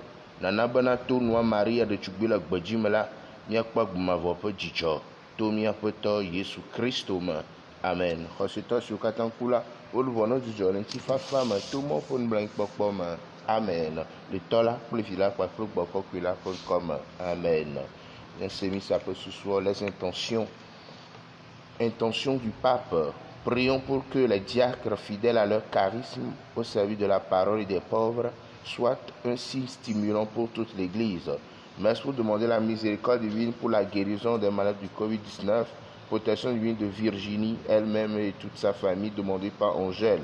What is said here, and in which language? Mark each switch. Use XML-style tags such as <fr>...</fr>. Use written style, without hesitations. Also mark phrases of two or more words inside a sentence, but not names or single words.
<ee>Nana bena to nua Maria ɖetugbui le gbedzi me la, míakpɔ agbemavɔ ƒe dzidzɔ to míaƒe Tɔ Yesu Kristo me. Amen. Xɔsetɔ siwo katã ku la, woluvɔ ne dzidzɔ le ŋutifafa me to mɔ ƒe nublanuikpɔkpɔ me. Amen. Le Tɔ la kple Vi la kpakple Gbɔgbɔ la ƒe ŋkɔ me. Amen. Laissez misa ƒe susuɔ,</ee> <fr>les intentions du pape. Prions pour que les diacres fidèles à leur charisme au service de la parole et des pauvres soit un signe stimulant pour toute l'Église. Merci pour demander la miséricorde divine pour la guérison des malades du Covid-19, protection divine de Virginie, elle-même et toute sa famille, demandée par Angèle.</fr>